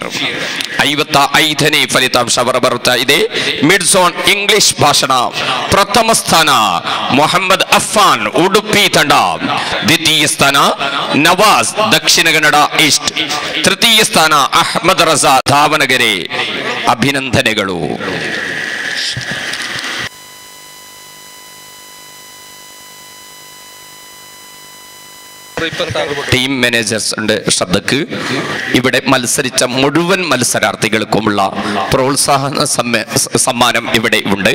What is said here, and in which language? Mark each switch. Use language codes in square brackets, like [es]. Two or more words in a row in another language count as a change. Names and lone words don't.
[kn] 55ನೇ ಫಲಿತಾಂಶ ಹೊರಬರುತ್ತಾ ಇದೆ. [en] Mid zone English [kn] ಭಾಷಣ ಪ್ರಥಮ ಸ್ಥಾನ ಮೊಹಮ್ಮದ್ ಅಫ್ಫಾನ್ ಉಡುಪಿ ತಂಡ. ದ್ವಿತೀಯ ಸ್ಥಾನ ನವಾಜ್ ದಕ್ಷಿಣ ಕನ್ನಡ ಈಸ್ಟ್. ತೃತೀಯ ಸ್ಥಾನ ಅಹ್ಮದ್ ರಜಾ ದಾವಣಗೆರೆ. ಅಭಿನಂದನೆಗಳು. [en] team managers [ml] ശ്രദ്ധക്ക് ഇവിടെ മത്സരിച്ച മുഴുവൻ മത്സരാർത്ഥികൾക്കുമുള്ള പ്രോത്സാഹന സമ്മാനം ഇവിടെ ഉണ്ട്.